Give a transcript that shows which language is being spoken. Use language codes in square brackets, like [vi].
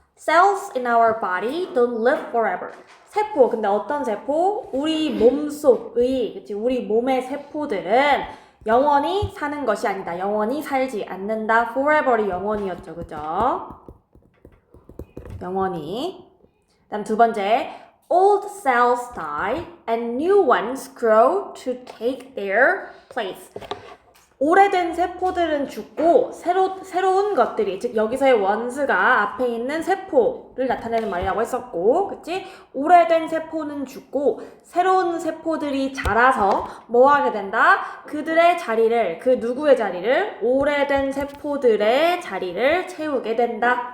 [en] Cells in our body don't live forever. [ko] 세포, 근데 어떤 세포? 우리 몸속의, 그치? 우리 몸의 세포들은 영원히 사는 것이 아니다. 영원히 살지 않는다. forever이 영원이었죠, 그죠? 영원히. 다음 두 번째, [en] old cells die and new ones grow to take their place. [ko] 오래된 세포들은 죽고 새로운 것들이, 즉 여기서의 ones가 앞에 있는 세포를 나타내는 말이라고 했었고, 그치? 오래된 세포는 죽고 새로운 세포들이 자라서 뭐 하게 된다? 그들의 자리를, 그 누구의 자리를? 오래된 세포들의 자리를 채우게 된다.